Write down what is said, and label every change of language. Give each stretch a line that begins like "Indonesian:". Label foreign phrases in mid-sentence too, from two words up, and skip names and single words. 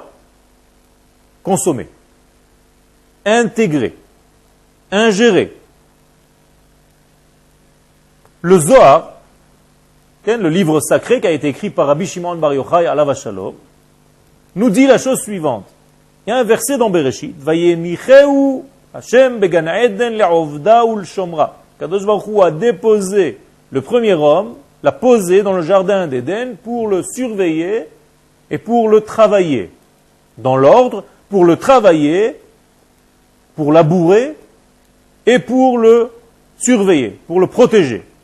French: Consommer, intégrer, ingérer. Le Zohar, le livre sacré qui a été écrit par Rabbi Shimon Bar Yochai
Hebrew: עליו השלום,
French: nous dit la chose suivante. Il y a un verset dans Bereshit,
Hebrew: וינחהו ה' בגן עדן לעבדה ולשמרה. קדוש ברוך הוא
French: a déposé le premier homme, l'a posé dans le jardin d'Éden pour le surveiller et pour le travailler. Dans l'ordre, pour le travailler, pour labourer et pour le surveiller, pour le protéger.